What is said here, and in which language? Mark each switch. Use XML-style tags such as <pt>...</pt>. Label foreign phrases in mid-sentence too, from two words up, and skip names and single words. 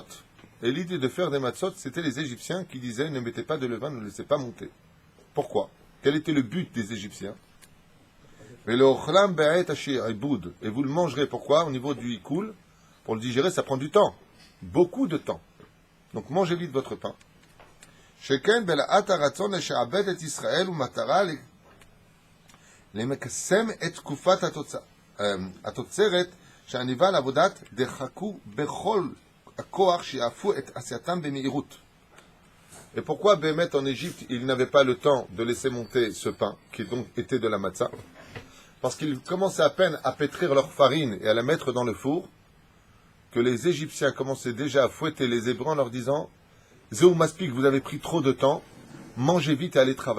<fr>Et l'idée de faire des matzot, c'était les Égyptiens qui disaient ne mettez pas de levain, ne laissez pas monter. Pourquoi? Quel était le but des Égyptiens? Et vous le mangerez. Pourquoi? Au niveau du ikoul, pour le digérer, ça prend du temps. Beaucoup de temps. Donc mangez vite votre pain.</fr> <he>שכן בלהט הרצון לשעבד את ישראל ומטרה למקסם את תקופת התוצרת שהניבה לעבודת דחקו בכל הכוח שיעפו את עשייתם במהירות.</he> <fr>Et pourquoi Bémet en Égypte, ils n'avaient pas le temps de laisser monter ce pain, qui donc était de la matzah? Parce qu'ils commençaient à peine à pétrir leur farine et à la mettre dans le four, que les Égyptiens commençaient déjà à fouetter les Hébreux en leur disant «</fr> <he>זהו מספיק,</he> <fr>vous avez pris trop de temps, mangez vite et allez travailler.</fr>